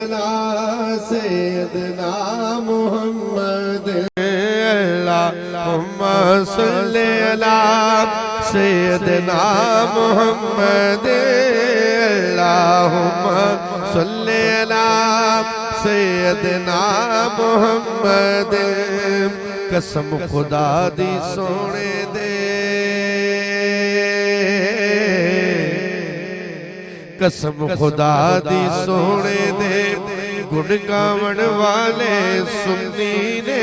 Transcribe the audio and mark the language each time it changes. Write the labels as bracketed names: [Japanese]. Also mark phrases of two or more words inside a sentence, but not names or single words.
[Arabic] سيدنا محمد اللهم صل على سيدنا محمد اللهم صل على سيدنا محمد. [Punjabi] قسم خدا دی سوہنے دے، قسم خدا دی سوہنے دے، گن گاون والے سنی نے.